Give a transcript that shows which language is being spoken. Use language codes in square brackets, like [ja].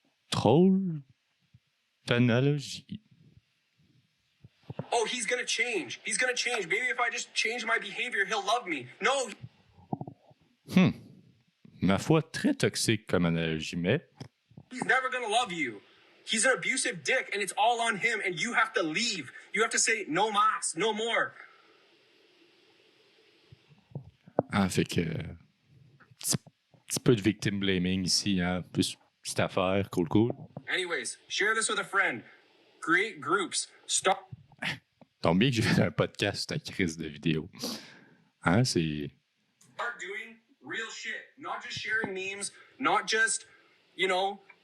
[fr] Drôle d'analogie. [en] Oh, he's gonna change. He's gonna change. Maybe if I just change my behavior, he'll love me. No. [fr] Ma foi, très toxique comme analogie, mais [en] He's never gonna love you. He's an abusive dick, and it's all on him, and you have to leave. You have to say, [es] no mas, [en] no more. [fr] ah, fait que petit peu de victim blaming ici, hein, plus petite affaire, cool. Anyways, share this with a friend. [en] Create groups. Start [fr] Tombe bien que j'ai fait un podcast sur ta crise de vidéo. Hein, c'est... [en] doing real shit. Not just sharing memes, not just, you know,